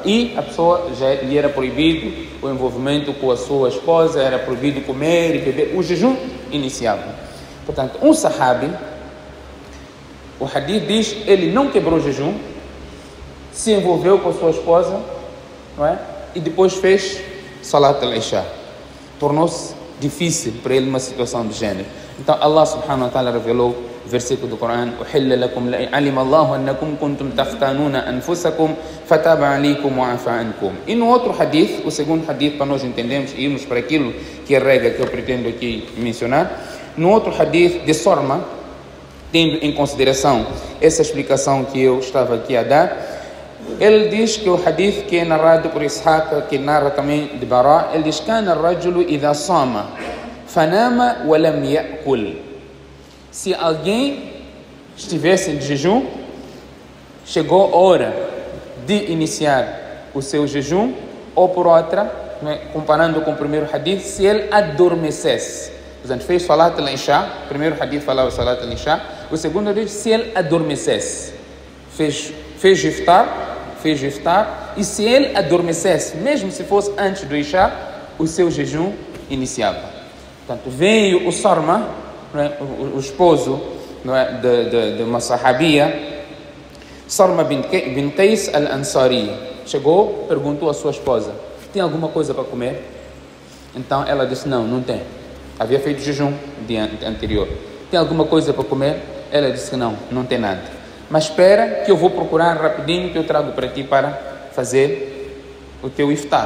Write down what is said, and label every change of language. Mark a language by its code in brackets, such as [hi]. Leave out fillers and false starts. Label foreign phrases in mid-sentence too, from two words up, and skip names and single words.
[pt] E a pessoa já lhe era proibido o envolvimento com a sua esposa, era proibido comer e beber. O jejum iniciava. Portanto, um sahabi, o hadith diz, ele não quebrou o jejum, se envolveu com a sua esposa, não é? E depois fez [ar] صلاة العشاء. [pt] Tornou-se difícil para ele uma situação de gênero. Então Allah [ar] سبحانه وتعالى [pt] revelou o versículo do Corão: [ar] علم الله أنكم كنتم تختانون أنفسكم فتاب عليكم وعفا عنكم. [pt] E no outro hadith, o segundo hadith, para nós entendermos e irmos para aquilo que é a regra que eu pretendo aqui mencionar, no outro hadith de Sorma, tendo em consideração essa explicação que eu estava aqui a dar, ele diz que o hadith que é narrado por Ishaq, que narra também de Bara, ele diz: [ar] كان الرجل إذا صام فنام ولم يأكل. [pt] Se alguém estivesse em jejum, chegou a hora de iniciar o seu jejum, ou por outra, né, comparando com o primeiro hadith, se ele adormecesse. Portanto, fez [ar] صلاة العشاء, [pt] o primeiro hadith falava [ar] صلاة العشاء, [pt] o segundo diz se ele adormecesse. Fez iftar, e se ele adormecesse, mesmo se fosse antes do Isha, o seu jejum iniciava. Portanto, veio o Sarma, o esposo, não é, de uma sahabia, Sarma bin Qais al-Ansari, chegou, perguntou à sua esposa: tem alguma coisa para comer? Então ela disse: não tem. Havia feito jejum no dia anterior. Tem alguma coisa para comer? Ela disse que não tem nada. Mas espera que eu vou procurar rapidinho que eu trago para ti para fazer o teu iftar.